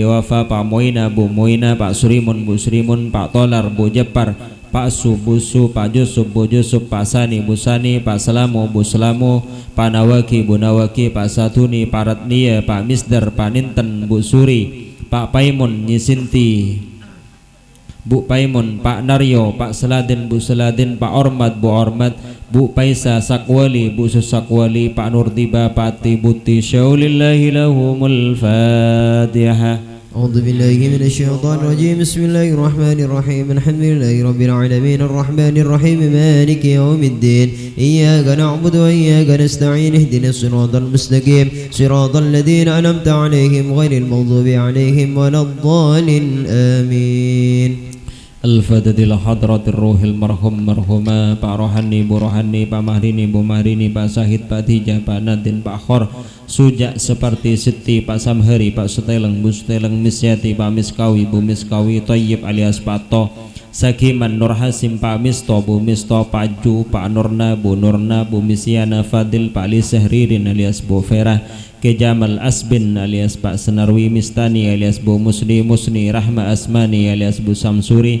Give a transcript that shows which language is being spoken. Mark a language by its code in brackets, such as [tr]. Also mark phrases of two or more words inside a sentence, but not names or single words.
[id] Liwafa Pak Moina Bu Moina Pak Surimun Bu Surimun Pak Tolar Bu Jepar Pak Su Bu Su Pak Jusuf Bu Jusuf Pak Sani Bu Sani Pak Selamu Bu Selamu Pak Nawaki Bu Nawaki Pak Satuni Pak Ratnia Pak Misdar Pak Ninten Bu Suri Pak Paimun Nyisinti Bu Paimun, Pak Naryo, Pak Seladin, Bu Seladin, Pak Ormat, Bu Ormat, Bu Paisa Sakwali, Bu Susakwali, Pak Nurtiba, Pak Tibuti. [ar] شيء لله لهم الفاتحة. أعوذ بالله من الشيطان الرجيم بسم الله الرحمن الرحيم الحمد لله رب العالمين الرحمن الرحيم مالك يوم الدين إياك نعبد وإياك نستعين اهدنا الصراط المستقيم صراط الذين أنعمت عليهم غير المغضوب عليهم ولا الضالين آمين. الفاتحة إلى حضرة روح المرحوم المرحومة [id] Pak Rohani Bu Rohani Pak Mahrini Bu Mahrini Pak Sahid Pak Tijah Pak Nadin Pak Khor Sujak seperti Siti Pak Samhari Pak Suteleng Bu Suteleng Misyati Pak Miskawi Bu Miskawi Tayyib alias Pak To Sakiman Nur Hasim Pak Misto Bu Misto Pak Ju Pak Nurna Bu Nurna Bu Misyana Fadil Pak Lisah Ririn alias Bu Ferah Kejamal Asbin alias Pak Senarwi Mistani alias Bu Musni Musni Rahma Asmani alias Bu Samsuri